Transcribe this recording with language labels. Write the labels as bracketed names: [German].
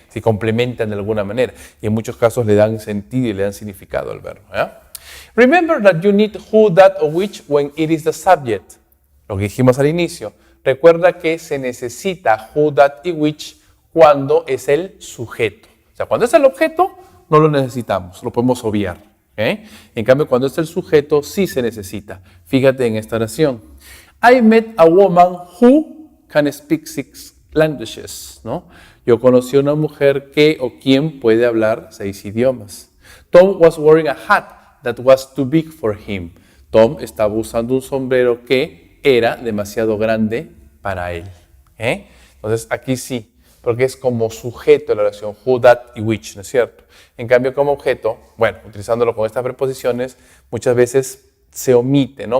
[Spanish] Se complementan de alguna manera y en muchos casos le dan sentido y le dan significado al verbo. ¿Ya? [English] Remember that you need who, that or which when it is the subject. [Spanish] Lo que dijimos al inicio. Recuerda que se necesita who, that y which cuando es el sujeto. O sea, cuando es el objeto, no lo necesitamos, lo podemos obviar. ¿Okay? En cambio, cuando es el sujeto, sí se necesita. Fíjate en esta oración. [English] I met a woman who can speak 6 languages. [Spanish] ¿No? Yo conocí a una mujer que o quien puede hablar 6 idiomas. [English] Tom was wearing a hat that was too big for him. [Spanish] Tom estaba usando un sombrero que era demasiado grande para él. ¿Okay? Entonces, aquí sí, porque es como sujeto de la oración who, that y which, ¿no es cierto? En cambio, como objeto, bueno, utilizándolo con estas preposiciones, muchas veces se omite, ¿no?